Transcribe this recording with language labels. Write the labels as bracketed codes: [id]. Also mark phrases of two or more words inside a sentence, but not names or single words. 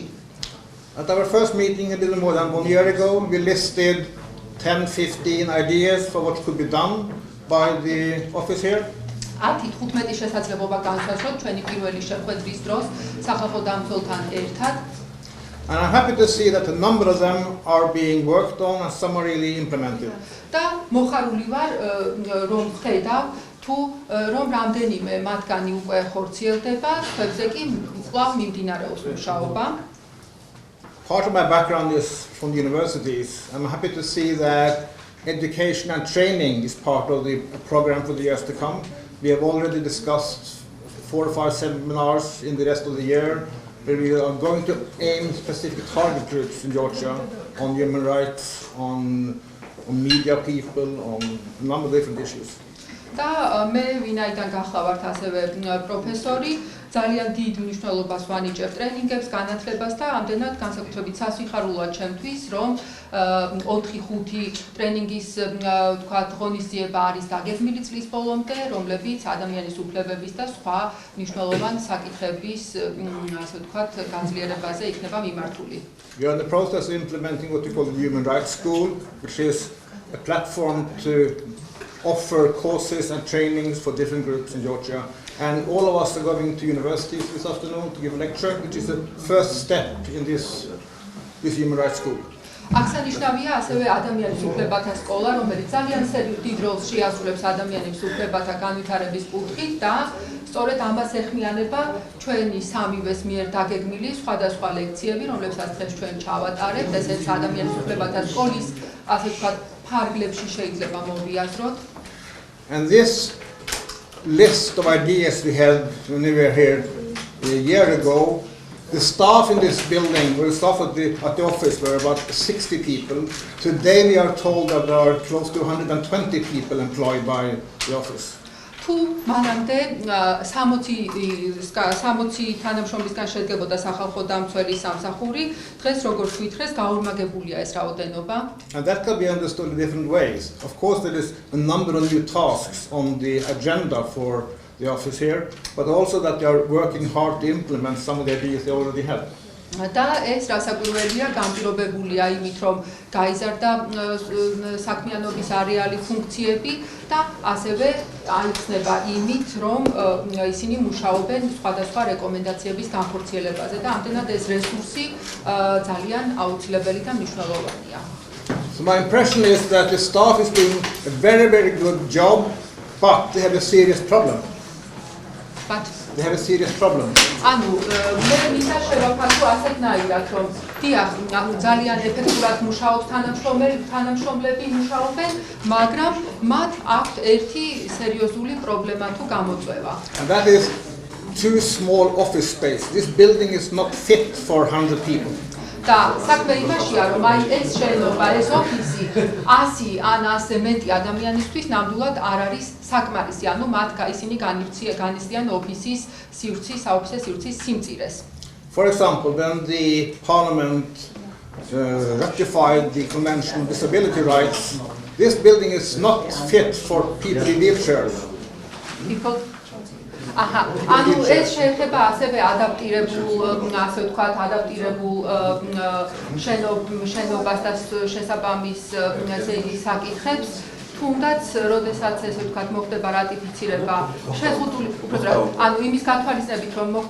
[en] At our first meeting a little more than 1 year ago, we listed 10-15 ideas for what could be done by the office here. [ka] 10-15 შესაძლებლობა განსაზღვროთ ჩვენი პირველი შეხვედრის დროს სახალხო დამცველთან ერთად. [en] And I'm happy to see that a number of them are being worked on and some are really implemented. [ka] და მოხარული ვარ რომ ხედავ თუ რომ რამდენიმე მათგანი უკვე ხორციელდება, ხებზე კი კვლავ მიმდინარეობს მუშაობა. [en] Part of my background is from the universities. I'm happy to see that education and training is part of the program for the years to come. We have already discussed 4 or 5 seminars in the rest of the year where we are going to aim specific target groups in Georgia on human rights, on media people, on a number of different issues. [ka] და მე ვინაიდან გახლავართ ასევე პროფესორი, ძალიან დიდ მნიშვნელობას ვანიჭებ ტრენინგებს, განათლებას და ამდენად განსაკუთრებით სასიხარულოა ჩემთვის, რომ 4-5 ტრენინგის ვთქვათ ღონისძიება არის დაგეგმილი წლის ბოლომდე, რომლებიც ადამიანის უფლებების და სხვა მნიშვნელოვან საკითხების, ასე ვთქვათ, გაძლიერებაზე იქნება მიმართული. [en] We are in the process of implementing what we call the Human Rights School, which is a platform to offer courses and trainings for different groups in Georgia. And all of us are going to universities this afternoon to give a lecture, which is the first step in this Human Rights School. [ka] აღსანიშნავია ასევე ადამიანის უფლებათა სკოლა, რომელიც ძალიან დიდ როლს შეასრულებს ადამიანის უფლებათა განვითარების კუთხით და სწორედ ამას ეხმიანება ჩვენი სამივეს მიერ დაგეგმილი სხვადასხვა ლექციები, რომლებსაც დღეს ჩვენ ჩავატარებთ, ესეც ადამიანის უფლებათა სკოლის, ასე ვთქვათ, ფარგლებში შეიძლება მოვიაზროთ. [en] And this list of ideas we had when we were here a year ago, the staff in this building, or the staff at the office, were about 60 people. Today we are told that there are close to 120 people employed by the office. [ka] თუ მანამდე 60 თანამშრომლისგან შედგებოდა სახალხო დამცველის სამსახური, დღეს როგორც ვითხრეს, გაორმაგებულია ეს რაოდენობა. [en] And that can be understood in different ways. Of course, there is a number of new tasks on the agenda for the office here, but also that they are working hard to implement some of the ideas they already have. [ka] და ეს რასაკვირველია განპირობებულია იმით, რომ გაიზარდა საქმიანობის არეალი ფუნქციები და ასევე აიხსნება იმით, რომ ისინი მუშაობენ სხვადასხვა რეკომენდაციების განხორციელებაზე და ამდენად ეს რესურსი ძალიან აუცილებელი და მნიშვნელოვანია. [en] So my impression is that the staff is doing a very, very good job, but they have a serious problem. But They have a serious problem. [ka] ანუ მე მინდა შევაფასო ასეთნაირად, რომ დიახ, ძალიან ეფექტურად მუშაობს თანამშრომლები მუშაობენ, მაგრამ მათ აქვთ ერთი სერიოზული პრობლემა თუ გამოწვევა. [en] And that is too small office space. This building is not fit for 100 people. [ka] და საქმე იმაშია, რომ აი ეს შენობა, ეს ოფისი 100 ან 100 მეტი ადამიანისთვის ნამდვილად არ არის საკმარისი. ანუ მათ ისინი განიცდიან ოფისის სივრცის, საოფისე სივრცის სიმწირეს. [en] For example, when the parliament ratified the Convention on Disability Rights, this building is not fit for people in wheelchairs. [ka] ანუ ეს შეეხება ასევე ადაპტირებულ, ასე ვთქვათ, ადაპტირებულ შენობას და შესაბამის საკითხებს. თუნდაც, როდესაც ესე ვთქვათ, მოხდება რატიფიცირება შეზღუდული, უბრალოდ, ანუ იმის გათვალისწინებით, რომ მოხდა